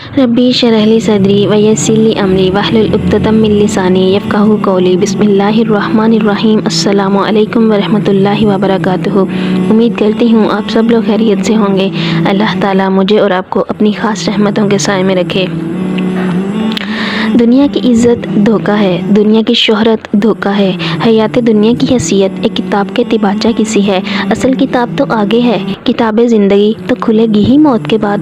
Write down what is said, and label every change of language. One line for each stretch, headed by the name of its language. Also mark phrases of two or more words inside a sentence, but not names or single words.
Arabic: رب اشرح لي صدري ويسر لي أمري واحلل عقدة من لساني يفقهوا قولي. بسم الله الرحمن الرحيم۔ السلام عليكم ورحمة الله وبركاته.
Urdu: امید کرتی ہوں آپ سب لوگ خیریت سے ہوں گے۔ اللہ تعالیٰ مجھے اور آپ کو اپنی خاص رحمتوں کے سائے میں رکھے. دنیا کی عزت دھوکا ہے، دنیا کی شہرت دھوکا ہے، حیات دنیا کی حیثیت ایک کتاب کے تباچہ کسی ہے. اصل کتاب تو آگے ہے، کتاب زندگی تو کھلے گی ہی موت کے بعد.